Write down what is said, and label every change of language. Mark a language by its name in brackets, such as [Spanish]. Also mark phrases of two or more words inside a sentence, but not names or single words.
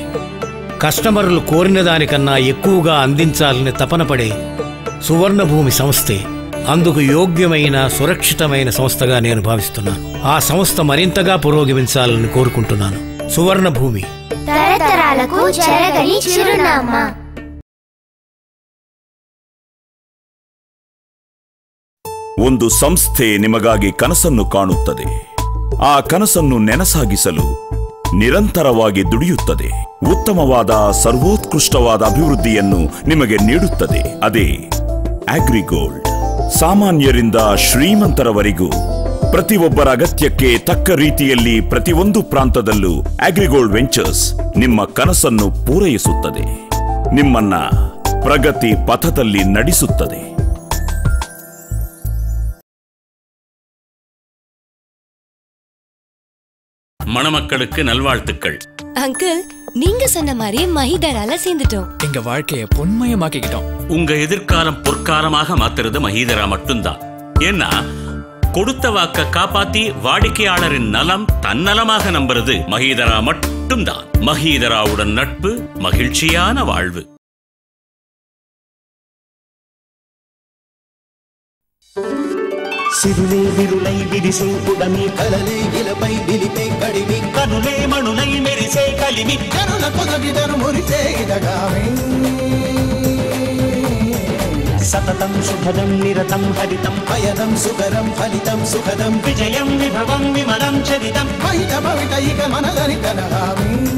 [Telugu] కస్టమర్లు కోరిన దానికన్నా ఎక్కువగా అందించాలని తపన పడే సువర్ణభూమి సంస్థే అందుకు యోగ్యమైన సురక్షితమైన సంస్థగా నేను భావిస్తున్నాను. ఆ సంస్థ మరింతగా పురోగమించాలని కోరుకుంటున్నాను. సువర్ణభూమి, తరతరాలకు చెరగని చిరునామా. [Kannada] ಒಂದು ಸಂಸ್ಥೆ ನಿಮಗಾಗಿ ಕನಸನ್ನು ಕಾಣುತ್ತದೆ. ಆ ಕನಸನ್ನು ನೆನಸಾಗಿಸಲು ನಿರಂತರವಾಗಿ ದುಡಿಯುತ್ತದೆ. ಉತ್ತಮವಾದ ಸರ್ವೋತ್ಕೃಷ್ಟವಾದ ಅಭಿವೃದ್ಧಿಯನ್ನು ನಿಮಗೆ ನೀಡುತ್ತದೆ. ಅದೇ ಅಗ್ರಿಗೋಲ್ಡ್. ಸಾಮಾನ್ಯರಿಂದ ಶ್ರೀಮಂತರವರೆಗೂ ಪ್ರತಿಯೊಬ್ಬರ ಅಗತ್ಯಕ್ಕೆ ತಕ್ಕ ರೀತಿಯಲ್ಲಿ ಪ್ರತಿಯೊಂದು ಪ್ರಾಂತದಲ್ಲೂ ಅಗ್ರಿಗೋಲ್ಡ್ ವೆಂಚರ್ಸ್ ನಿಮ್ಮ ಕನಸನ್ನು ಪೂರೈಸುತ್ತದೆ, ನಿಮ್ಮನ್ನ ಪ್ರಗತಿ ಪಥದಲ್ಲಿ ನಡೆಸುತ್ತದೆ. [Tamil] மணமக்களுக்கு நல்வாழ்த்துக்கள். அங்கிள், நீங்க சொன்ன மாதிரி மஹிதரால சேர்ந்துட்டோம். எங்க வாழ்க்கையை பொன்மயமாக்கிட்டோம். உங்க எதிர்காலம் பொற்காலமாக மாத்துறது மஹிதரா மட்டும்தான். ஏன்னா கொடுத்த வாக்க காப்பாத்தி வாடிக்கையாளரின் நலம் தன்னலமாக நம்புறது மஹிதரா மட்டும்தான். மஹிதராவுடன் நட்பு, மகிழ்ச்சியான வாழ்வு. [Telugu] సిరులే విరులై విరిసే పుడమి, కలలే ఇలపై నిలిపే కడిమి, కనులే మణులై మెరిసే కలిమి, కనుల పొదవిదరు మురిసే ఇదగామి. సతతం శుభదం నిరతం హరితం, పయనం సుకరం ఫలితం సుఖదం, విజయం విభవం విమలం చరితం, మహిత భవిత ఇక మనదని కనగామి.